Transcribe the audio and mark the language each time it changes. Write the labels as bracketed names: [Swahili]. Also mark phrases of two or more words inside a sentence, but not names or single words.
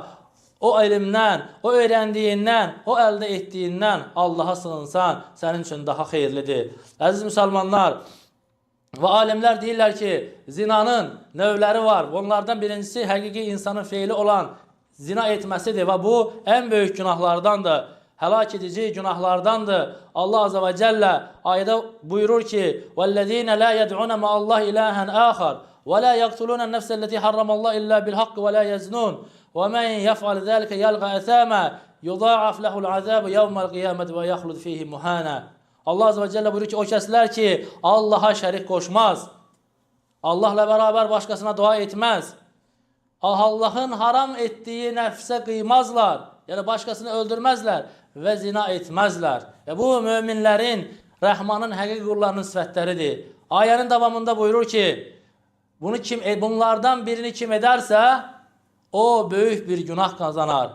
[Azerbaijani] O elmdən, o öyrəndiyindən, o əldə etdiyindən Allaha sığınsan, sənin üçün daha xeyirlidir. Əziz müsəlmanlar, və alimlər deyirlər ki, zinanın növləri var. Onlardan birincisi həqiqi insanın feili olan zina etməsidir və bu ən böyük günahlardandır, həlak edici günahlardandır. Allah [Arabic] عز وجل [Azerbaijani] ayda buyurur ki, [Arabic] وَالَّذ۪ينَ لَا يَدْعُونَ مَا اللّٰهِ إِلَٰهًا آخَرٍ وَلَا يَقْتُلُونَ النَّفْسَ الَّتِي حَرَّمَ اللّٰهِ إِلَّا بِالْحَقِّ وَلَا يَزْنُونَ وَمَنْ يَفْعَلْ ذَلِكَ يَلْقَ أَثَامًا يُضَاعَفْ لَهُ الْعَذَابُ يَوْمَ الْقِيَامَةِ وَيَخْلُدْ فِيهِ مُهَانًا. [Azerbaijani] Allah [Arabic] عز وجل [Azerbaijani] buyurur ki, o kəslər ki, Allah'a şərik qoşmaz, [Turkish] Allah'la beraber başkasına dua etmez, Allah'ın haram ettiği [Azerbaijani] nəfsə qıymazlar, yəni başkasını öldürməzlər və zina etməzlər. Bu, möminlərin, Rəhmanın həqiqi qullarının sifətləridir. Ayənin davamında buyurur ki, bunlardan birini kim edərsə, o böyük bir günah qazanar.